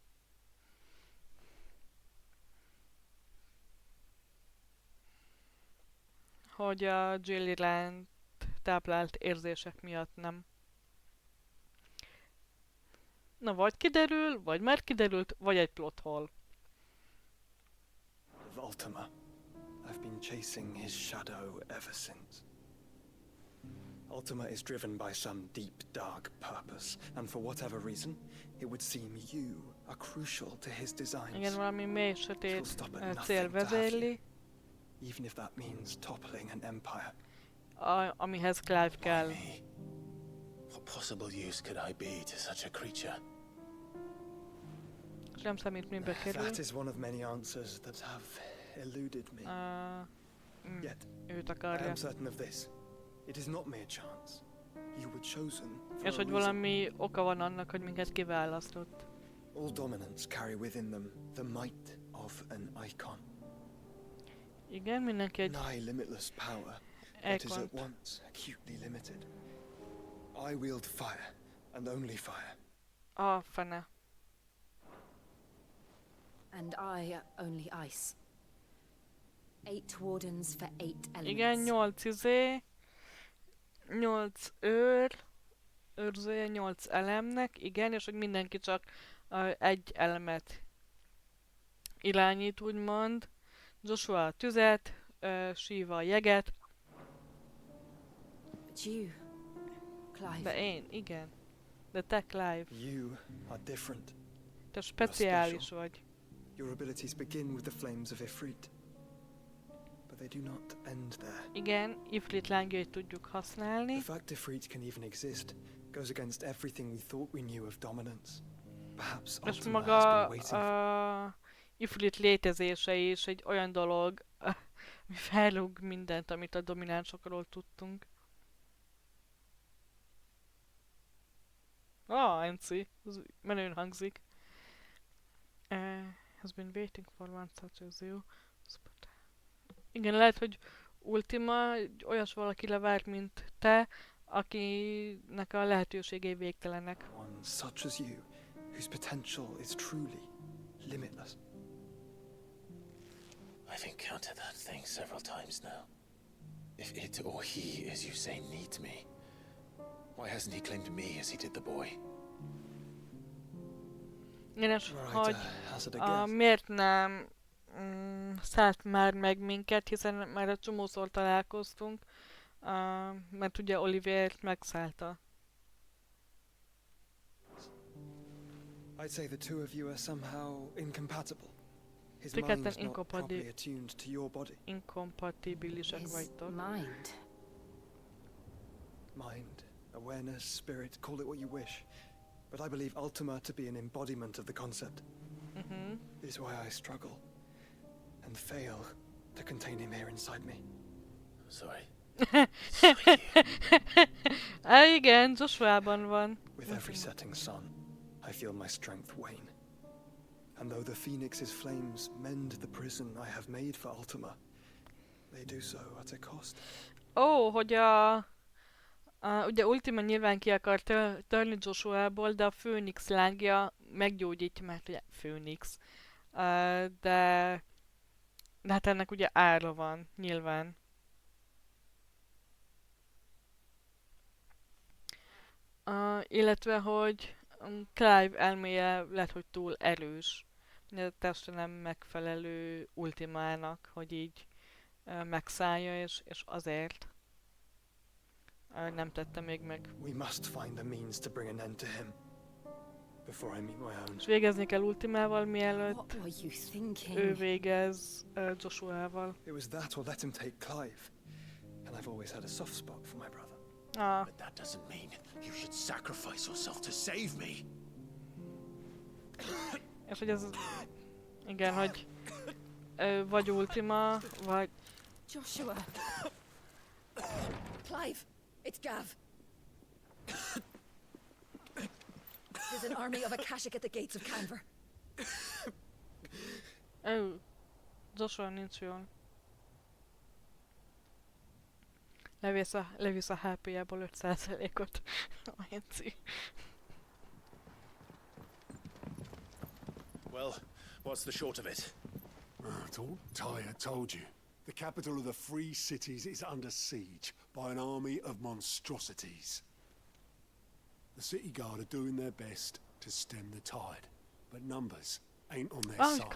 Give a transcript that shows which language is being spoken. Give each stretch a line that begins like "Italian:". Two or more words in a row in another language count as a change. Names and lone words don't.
Hungarian: Hogy a Jill iránt táplált érzések miatt nem. Na, vagy kiderül, vagy már kiderült, vagy egy
English: plot hole. Of Ultima. I've been chasing his shadow ever since. Ultima is driven by some deep, dark purpose, and for whatever reason, it would seem you are crucial to his designs.
Hungarian: Igen, valami mély, sötét
English: stop at
Hungarian: cél
English: nothing to have
Hungarian: vezérli,
English: Even if that means toppling an empire.
Hungarian: amihez Clive kell.
English: What possible use could I be to such a creature?
Hungarian: És nem számít, mibe kerül.
English: That is one of many answers that have eluded me. Yet,
Hungarian: őt
English: I
Hungarian: akarja.
English: am certain of this. It is not mere chance. You were chosen for
Hungarian: És a hogy
English: reason.
Hungarian: valami oka van annak, hogy minket kiválasztott.
English: All dominants carry within them the might of an icon.
Hungarian: Igen, mindenki egy
English: Nigh limitless power that is at
Hungarian: icont.
English: once acutely limited. I wield fire, and only fire.
Hungarian: A fene.
English: And I only ice. 8 wardens for 8 elements.
Hungarian: Igen, 8 őrzője 8 elemnek, igen, és hogy mindenki csak egy elemet irányít, úgymond. Joshua a tüzet, Shiva a jeget.
English: But you, Clive.
Hungarian: De én, igen. De te, Clive.
English: You are different.
Hungarian: Te speciális vagy.
English: Your abilities begin with the flames of Ifrit. But they do not end there.
Hungarian: Igen, Ifrit lángjait tudjuk használni.
English: The fact Ifrit can even exist goes against everything we thought we knew of dominance. Perhaps
Hungarian: És
English: Ultima has
Hungarian: maga
English: been waiting
Hungarian: Ifrit létezése is egy olyan dolog, ami felrúg mindent, amit a dominánsokról tudtunk. NC. Ez menőn hangzik.
English: Has been waiting for one such as you.
Hungarian: Igen, lehet, hogy Ultima olyas valakire várt, mint te, akinek a lehetőségei végtelenek.
English: one such as you, whose potential is truly limitless. I've encountered that thing several times now. If it or he, as you say, needs me, why hasn't he claimed me as he did the boy?
Hungarian: Igen, és
English: Right,
Hungarian: hogy
English: hazard a guess.
Hungarian: miért nem szállt már meg minket, hiszen már egy csomószor találkoztunk, mert ugye Olivért megszállta.
English: I'd say the two of you are somehow incompatible. His
Hungarian: Ti ketten
English: mind not properly attuned to your body.
Hungarian: Inkompatibilisek vagytok.
English: Mind, awareness, spirit, call it what you wish. But I believe Ultima to be an embodiment of the concept. This is why I struggle and fail to contain him here inside me. Sorry.
Hungarian: Igen, Joshuában van.
English: With every setting sun, I feel my strength wane. And though the Phoenix's flames mend the prison I have made for Ultima, they do so at a cost.
Hungarian: Hogy ugye Ultima nyilván ki akar törni Joshuából, de a Főnix lángja meggyógyítja, mert ugye Főnix. De hát ennek ugye ára van, nyilván. Illetve, hogy Clive elméje lehet, hogy túl erős. A teste nem megfelelő Ultimának, hogy így megszállja, és azért nem tette még meg.
English: We must find a means to bring an end to him before I meet my own.
Hungarian: És végezni kell Ultimával, mielőtt ő végez Joshuával.
English: It was that or let him take Clive. And I've always had a soft spot for my brother. But that doesn't mean you should sacrifice yourself to save me.
Hungarian: És hogy ez... Igen, hogy vagy Ultima, vagy...
English: Joshua! Clive! It's Gav! There's an army of Akashic at the gates of Canver.
Hungarian: Joshua nincs jól. Levisz a HP-jából 5%-ot. Enci.
English: Well, what's the short of it? Tyre told you. The capital of the Free Cities is under siege by an army of monstrosities. The city guard are doing their best to stem the tide, but numbers ain't on their side.